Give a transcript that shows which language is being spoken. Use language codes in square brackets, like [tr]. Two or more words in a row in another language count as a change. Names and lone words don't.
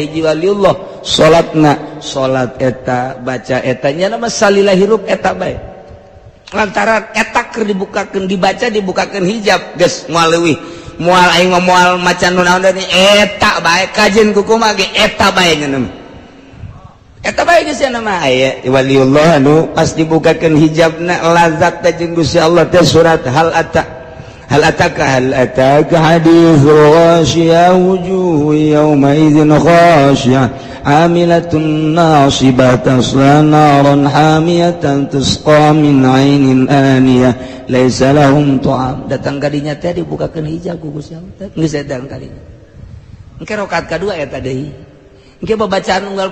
[su] salat eta baca eta nya nama salilah hirup eta bae lantaran eta keur dibukakeun dibukakeun hijab geus moal leuwih moal aing moal maca nu naon deui eta bae kajen ku kumaha ge eta bae ngeuneum eta bae geus nama aya waliullah anu pas dibukakeun hijabna lazat teh jeung Gusti Allah teh surat [ar] هل أتاك حديث الغاشية وجوه يومئذ خاشعة عاملة ناصبة تصلى نارا حامية تسقى من عين آنية ليس لهم طعام [su] datang kadinya teh dibukakeun hijab ku Gusti Allah geus datang kadinya engke rakaat kadua eta deui engke babacaan unggal